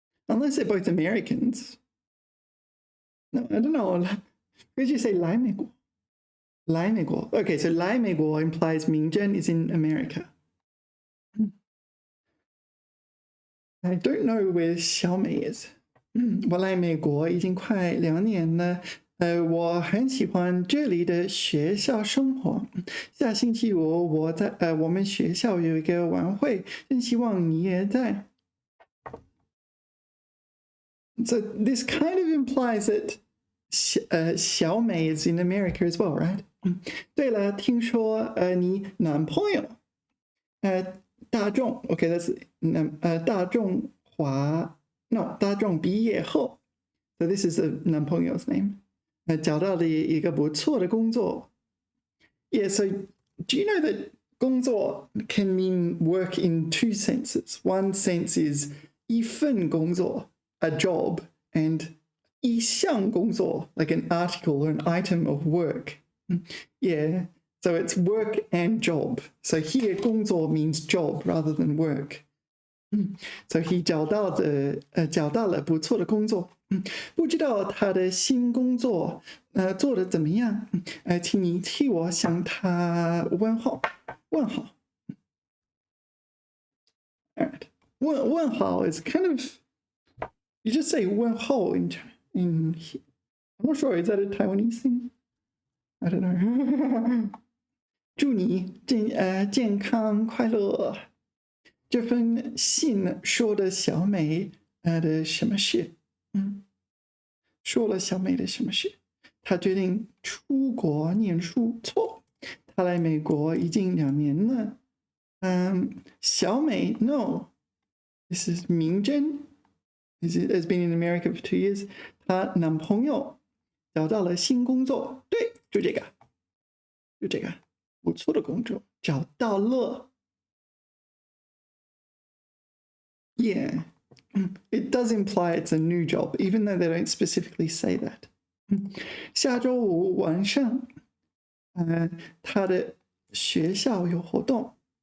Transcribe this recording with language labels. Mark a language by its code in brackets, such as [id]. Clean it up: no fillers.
[en] Unless they're both Americans. No, I don't know. Where did you say [zh] 来美国? 来美国. [en] Okay, so 来美国 implies Mingzhen is in America. I don't know where Xiaomei is. [zh] 我来美国已经快2年了。我很喜欢这里的学校生活。下星期五我们学校有一个晚会，真希望你也在。 [en] So this kind of implies that Xiaomei is in America as well, right? [zh] 对了，听说你男朋友大众 ， [en] OK, that's [zh] 大众毕业后 ， [en] so this is the [zh] 男朋友's name. 找到了一个不错的工作。 [en] Yeah, so do you know that 工作 can mean work in 2 senses? One sense is 一份工作 a job, and 一项工作 like an article or an item of work. Yeah, so it's work and job. So here 工作 means job rather than work. So he [zh] 找到了不错的工作。不知道他的新工作做得怎么样？请你替我向他问好。 [en] All right. 问好 is kind of, you just say 问候 in I'm not sure, is that a Taiwanese thing? I don't know. [zh] 祝你健康快乐。这封信说的小美的什么事？说了小美的什么事？她决定出国念书。错，她来美国已经2年了。 [en] 小美 no, this is 明真 has been in America for 2 years. [zh] 她男朋友找到了新工作。对，就这个，不错的工作，找到了。 [en] Yeah, it does imply it's a new job, even though they don't specifically say that. [zh] 下周五晚上，他的学校有活动。